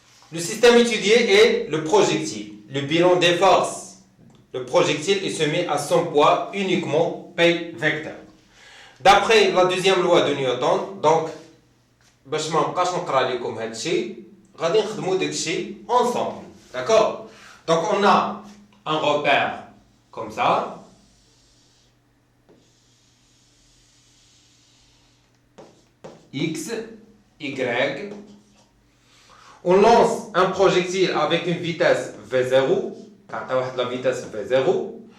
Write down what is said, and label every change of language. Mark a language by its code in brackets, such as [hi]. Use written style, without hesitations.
[fr] Le système étudié est le projectile. Le bilan des forces. Le projectile est soumis à son poids uniquement P vecteur. D'après la deuxième loi de Newton, donc, [ar] باش ما نبقاش نقرا لكم هذا الشيء غادي نخدموا داك الشيء ensemble. [fr] D'accord? Donc on a un repère comme ça. X, Y. On lance un projectile avec une vitesse V0, la vitesse V0.